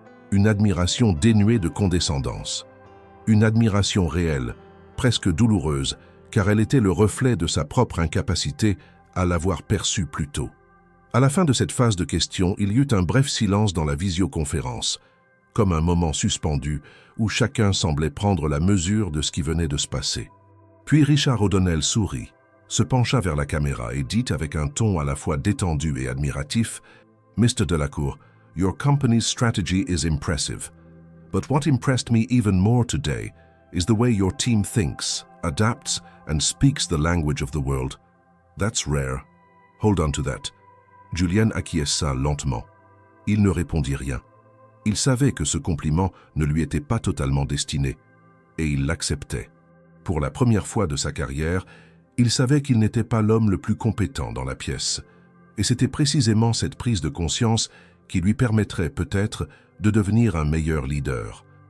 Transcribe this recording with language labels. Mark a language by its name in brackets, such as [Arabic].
[French] Une admiration dénuée de condescendance. Une admiration réelle, presque douloureuse, car elle était le reflet de sa propre incapacité à l'avoir perçue plus tôt. À la fin de cette phase de questions, il y eut un bref silence dans la visioconférence, comme un moment suspendu où chacun semblait prendre la mesure de ce qui venait de se passer. Puis Richard O'Donnell sourit, se pencha vers la caméra et dit avec un ton à la fois détendu et admiratif, « Mr. [English] Delacour, your company's strategy is impressive. But what impressed me even more today is the way your team thinks, adapts, and speaks the language of the world. That's rare. Hold on to that. » Julien [French] acquiesça lentement. Il ne répondit rien. Il savait que ce compliment ne lui était pas totalement destiné, et il l'acceptait. Pour la première fois de sa carrière, il savait qu'il n'était pas l'homme le plus compétent dans la pièce, et c'était précisément cette prise de conscience qui lui permettrait peut-être de devenir un meilleur leader.